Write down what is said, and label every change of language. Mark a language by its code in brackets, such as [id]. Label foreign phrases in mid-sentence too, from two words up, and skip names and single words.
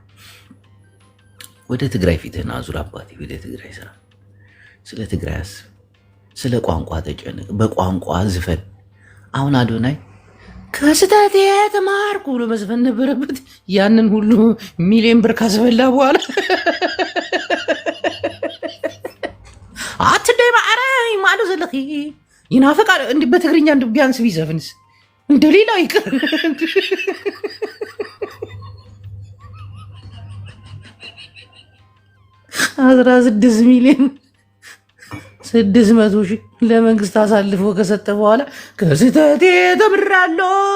[am] ወደ ትግራይ ፊትህን አዙር አባቴ፣ ወደ ትግራይ ስራ፣ ስለ ትግራይ አስብ፣ ስለ ቋንቋ ተጨነቅ፣ በቋንቋ ዝፈን። አሁን አዶናይ ከስህተት የተማርኩ ብሎ መዝፈን ነበረበት። ያንን ሁሉ ሚሊዮን ብር ካስበላ በኋላ [ti] አትደይ ማዕረይ ማሉ ዘለኺ [am] ይናፍቃል። እንዲህ በትግርኛ ቢያንስ ቢዘፍንስ እንደሌላው ይቅር። 16 ሚሊዮን 600,000 ለመንግስት አሳልፎ ከሰጠ በኋላ ከስህተቴ ተምራለሁ።